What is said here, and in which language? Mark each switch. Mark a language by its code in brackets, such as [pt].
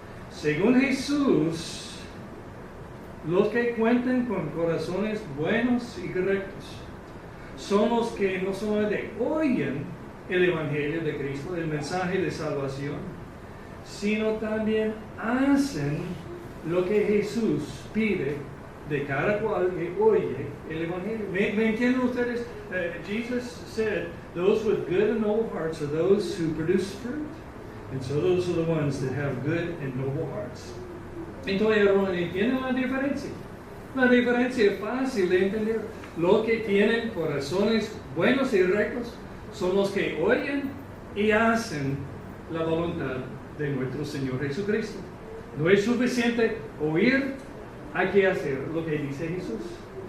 [es] Según Jesús, los que cuentan con corazones buenos y rectos son los que no solamente oyen el Evangelio de Cristo, el mensaje de salvación, sino también hacen lo que Jesús pide de cada cual que oye el Evangelio. ¿Me entienden ustedes? [en] Jesus said, those with good and noble hearts are those who produce fruit. And so those are the ones that have good and noble hearts. [es] Entonces, hermanos, ¿entienden la diferencia? La diferencia es fácil de entender. Los que tienen corazones buenos y rectos son los que oyen y hacen la voluntad de nuestro Señor Jesucristo. No es suficiente oír, hay que hacer lo que dice Jesús.